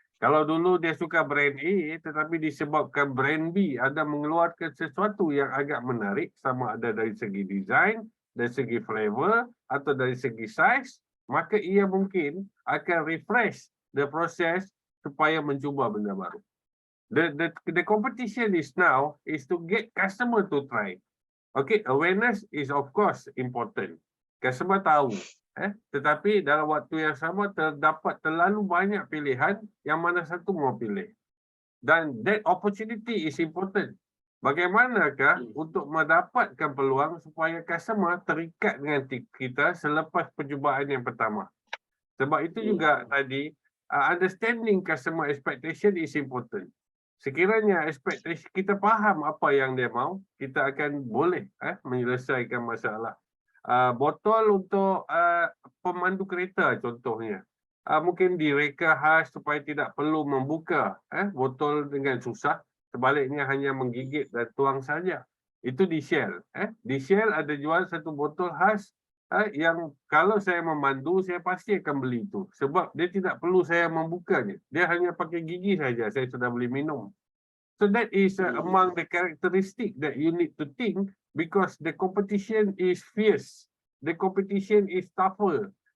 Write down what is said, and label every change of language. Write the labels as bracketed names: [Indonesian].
[Malay] Kalau dulu dia suka brand A tetapi disebabkan brand B ada mengeluarkan sesuatu yang agak menarik, sama ada dari segi design, dari segi flavor atau dari segi size, maka ia mungkin akan [English] refresh the process [Malay] supaya mencuba benda baru. [English] The competition is now is to get customer to try. Okay, awareness is of course important. [Malay] Customer tahu, tetapi dalam waktu yang sama terdapat terlalu banyak pilihan, yang mana satu mau pilih. Dan [English] that opportunity is important. [Malay] bagaimanakah untuk mendapatkan peluang supaya customer terikat dengan kita selepas percubaan yang pertama. Sebab itu juga tadi, [English] understanding customer expectation is important. [Malay] Sekiranya expectation kita faham apa yang dia mau, kita akan boleh menyelesaikan masalah. Botol untuk pemandu kereta contohnya. Mungkin direka khas supaya tidak perlu membuka botol dengan susah. Sebaliknya hanya menggigit dan tuang saja. Itu di Shell. Di Shell ada jual satu botol khas yang kalau saya memandu, saya pasti akan beli itu. Sebab dia tidak perlu saya membukanya. Dia hanya pakai gigi saja, saya sudah boleh minum. [English] So that is among the characteristic that you need to think because the competition is fierce. The competition is tougher.